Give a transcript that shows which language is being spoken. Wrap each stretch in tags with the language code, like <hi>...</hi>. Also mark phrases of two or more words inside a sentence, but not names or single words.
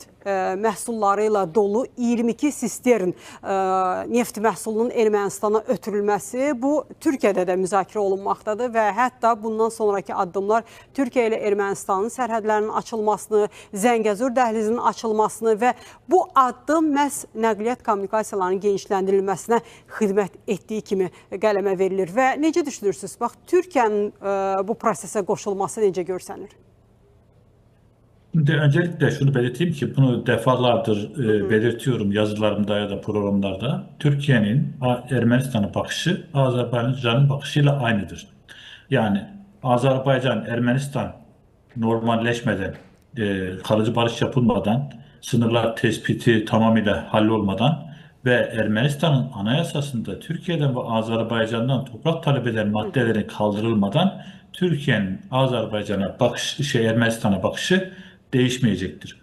<az>məhsulları ilə dolu 22 sistern neft məhsulunun Ermənistana ötürülməsi bu Türkiyədə də müzakirə olunmaqdadır və hətta bundan sonraki addımlar Türkiyə ilə Ermənistanın sərhədlərinin açılmasını, Zəngəzur dəhlizinin açılmasını və bu addım məhz nəqliyyat kommunikasiyalarının genişləndirilməsinə xidmət etdiyi kimi qələmə verilir və necə düşünürsünüz? Bax, Türkiyənin bu prosesə qoşulması necə görsənir?</az> <tr>Öncelikle şunu belirteyim ki bunu defalardır belirtiyorum yazılarımda ya da programlarda. Türkiye'nin Ermenistan'a bakışı Azerbaycan'ın bakışıyla aynıdır. Yani Azerbaycan, Ermenistan normalleşmeden, kalıcı barış yapılmadan, sınırlar tespiti tamamıyla hallolmadan ve Ermenistan'ın anayasasında Türkiye'den ve Azerbaycan'dan toprak talep eden maddelerin kaldırılmadan Türkiye'nin Azerbaycan'a bakışı, Ermenistan'a bakışı değişmeyecektir.</tr>